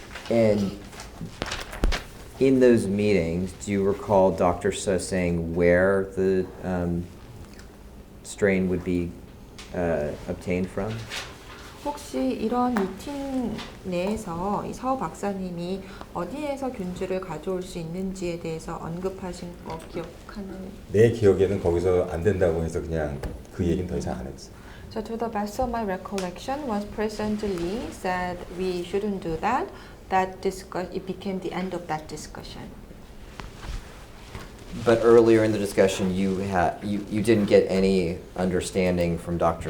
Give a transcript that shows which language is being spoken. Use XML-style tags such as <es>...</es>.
<en>And in those meetings, do you recall Dr. Seo saying where the strain would be obtained from?</en> <ko>혹시 이런 미팅 내에서 이 서 박사님이 어디에서 균주를 가져올 수 있는지에 대해서 언급하신 거 기억하는? 내 기억에는 거기서 안 된다고 해서 그냥 그 얘기는 더 이상 안 했어.</ko> <en>So to the best of my recollection, was President Lee said we shouldn't do that. It became the end of that discussion. But earlier in the discussion, you didn't get any understanding from Dr.</en>